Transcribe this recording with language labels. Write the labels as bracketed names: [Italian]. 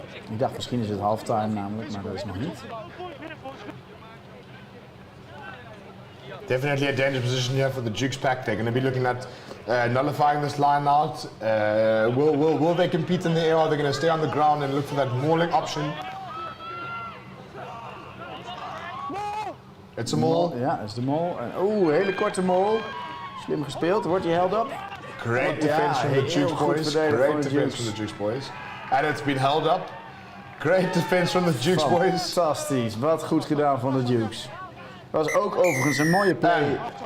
[Dutch] Ik dacht misschien is het halftime namelijk, maar dat is nog niet. [English] Definitely a dangerous position here for the Dukes pack. They're going to be looking at nullifying this line-out. Will they compete in the air, or are they going to stay on the ground and look for that mauling option? It's a maul. [Dutch] Ja, dat is de maul. Oeh, hele korte maul. Slim gespeeld, wordt hij held up? [English] Great defense from the Dukes boys. Great defense from the Dukes boys. And it's been held up. Great defense from the Dukes boys. [Dutch] Fantastisch, wat goed gedaan van de Dukes. Dat was ook overigens een mooie play.